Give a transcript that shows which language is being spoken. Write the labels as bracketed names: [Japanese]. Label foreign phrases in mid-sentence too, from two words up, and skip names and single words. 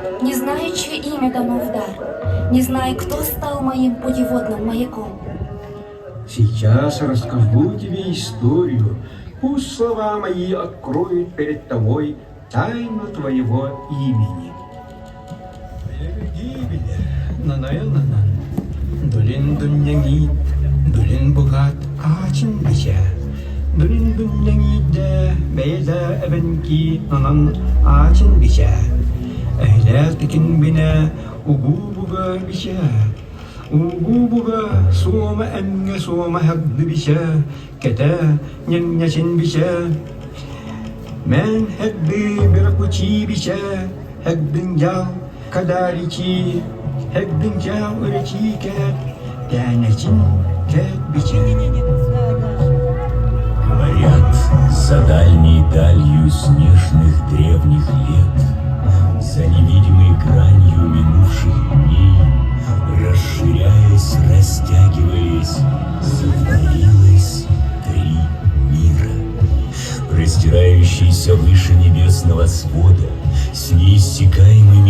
[Russian] Не знаю, чье имя дано в дар, не знаю, кто стал моим путеводным маяком. Сейчас расскажу тебе историю. Пусть слова мои откроют перед тобой тайну твоего имени. [Evenki] Дулин дуньянгит, дулин бугат ачин бича. Дулин дуньянгит бейда эвенки нанан ачин бича. Эйлер текин бине угу буга бича. Угу буга суома энге суома хагды бича. Кете няньячин бича. Мен хагды биракучи бича. Хагдын ял кадаричи. Хэгдэн жау урачи кэт, тяначин кэт бича. [Russian] Говорят, за дальней далью снежных древних лет, за невидимой гранью минувших дней, расширяясь, растягиваясь, сотворилось три мира, простирающиеся выше небесного свода, с неиссякаемыми